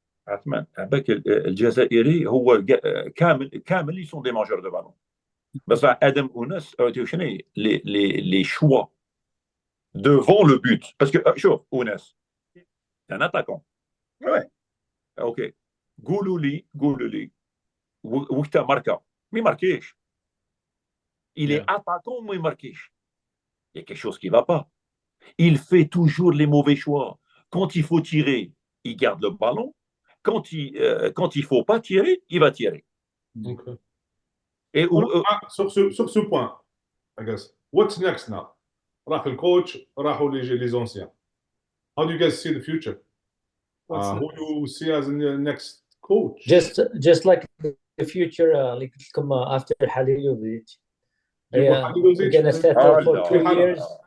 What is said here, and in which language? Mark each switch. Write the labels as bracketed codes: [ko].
[fr] عثمان avec الجزائري [ar] هو كامل [fr] ils sont des mangeurs de ballon. [ar] بس آدم وناس شنو [fr] les choix devant le but parce que [ar] شوف [fr] وناس c'est un attaquant. Ouais. OK. [ar] قولوا لي وقت ماركا ما marqueش. [fr] Il est attaquant, mais il marque. Il y a quelque chose qui ne va pas. Il fait toujours les mauvais choix. Quand il faut tirer, il garde le ballon. Quand il ne faut pas tirer, il va tirer. [en] Okay. [fr] Et [en] sur ce point, I guess, what's next now? [ar] راح الكوتش راحوا [fr] les anciens. [en] How do you guys see the future? Who do you see as the next coach? Just like the future, like after Halilovic. Yeah, we're gonna settle for 2 years.